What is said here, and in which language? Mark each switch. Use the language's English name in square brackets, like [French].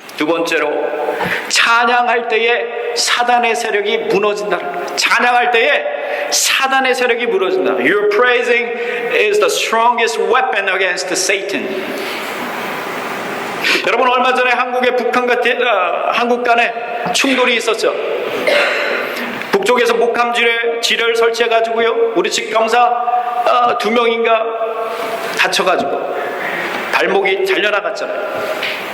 [Korean] 번째로 찬양할 때에 사단의 세력이 무너진다는 거예요. 찬양할 때에 사단의 세력이 무너진다. [English] Your praising is the strongest weapon against Satan. [Korean] 여러분, 얼마 전에 한국의 한국 간에 충돌이 있었죠. 북쪽에서 목함 지뢰를 설치해가지고요, 우리 측 병사 2명인가 다쳐가지고 발목이 잘려나갔잖아요.